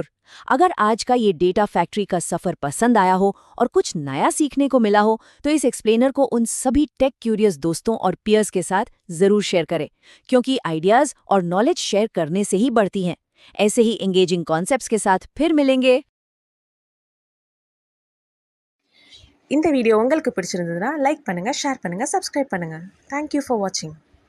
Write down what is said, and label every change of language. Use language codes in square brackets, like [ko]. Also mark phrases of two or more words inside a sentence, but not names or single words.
[hi] अगर आज का ये [en] data factory [hi] का सफर पसंद आया हो और कुछ नया सीखने को मिला हो तो इस एक्सप्लेनर को उन सभी [en] tech curious [hi] दोस्तों और पीयर्स के साथ जरूर शेयर करें, क्योंकि आइडियाज और [en] knowledge share [hi] करने से ही बढ़ती हैं। ऐसे ही [en] engaging concepts [hi] के साथ फिर मिलेंगे। [ta] இந்த வீடியோ உங்களுக்கு பிடிச்சிருந்ததுன்னா லைக் பண்ணுங்க, ஷேர் பண்ணுங்க, சப்ஸ்கிரைப் பண்ணுங்க. [en] Thank you for watching.